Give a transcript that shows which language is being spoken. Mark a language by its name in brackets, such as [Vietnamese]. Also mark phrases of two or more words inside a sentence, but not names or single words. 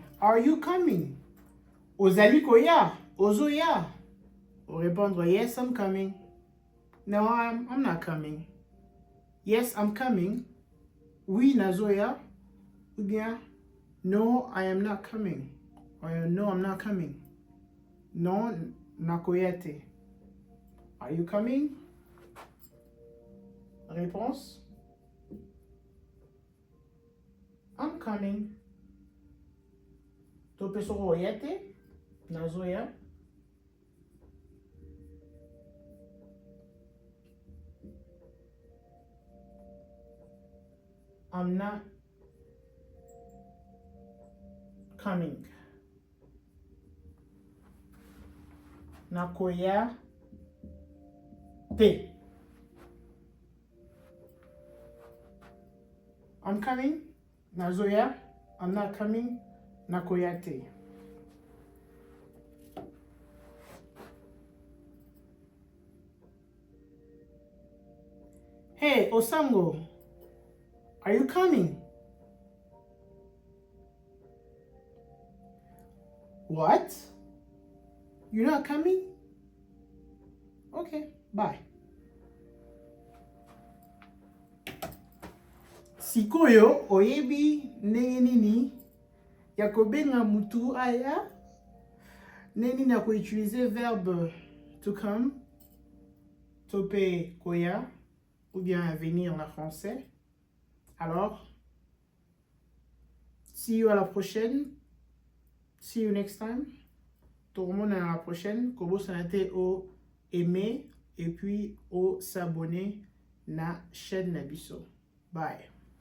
[English] Are you coming? [Lingala] Ozali koya? Ozoya? [French] Ou répondre [English] yes, I'm coming. No, I'm not coming. Yes, I'm coming. [Lingala] Oui, nazoya. [French] Ou bien [English] no, I am not coming. Or no, I'm not coming. No, nakoyate. Are you coming? Réponse? I'm coming. [Lingala] Tope soro yete, nazoya. [English] I'm not coming. [Lingala] nakoya te. [English] I'm coming. Nazoya. I'm not coming. [Lingala] Nakoya te. Hey, Osango. [English] Are you coming? What? You're not coming? Okay, bye. [Lingala] Sikoyo oyebi ndenge nini ya kobenga mutu aya ndenge nini ya koutiliser verbe [English] to come, [Lingala] tope koya [French] ou bien venir en français. Alors, [English] see you [French] à la prochaine. [English] See you next time. [French] Tout le monde à la prochaine. [Lingala] Kobo sanate [French] au aimer et puis au s'abonner na chaîne Nabiso. Bye.